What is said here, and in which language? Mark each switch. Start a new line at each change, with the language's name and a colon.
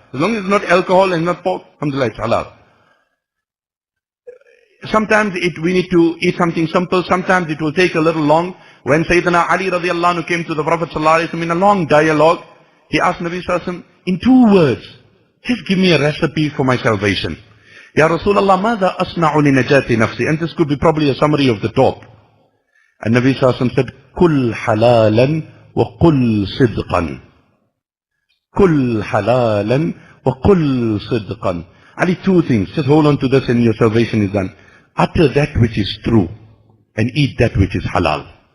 English: As long as it's not alcohol and not pork, alhamdulillah, it's halal. Sometimes we need to eat something simple. Sometimes it will take a little long. When Sayyidina Ali radiallahu anhu came to the Prophet sallallahu alaihi wasallam in a long dialogue, he asked Nabi sallallahu alaihi wasallam, in 2 words, just give me a recipe for my salvation.
Arabic: Ya Rasulullah, ماذا أصنع لنجاة نفسي?
English: And this could be probably a summary of the talk. And Nabi sallallahu alaihi wasallam said,
Arabic: كل حلالا وقل صدقا. كل حلالا وقل صدقا.
English: Ali, 2 things. Just hold on to this and your salvation is done. Utter that which is true and eat that which is halal.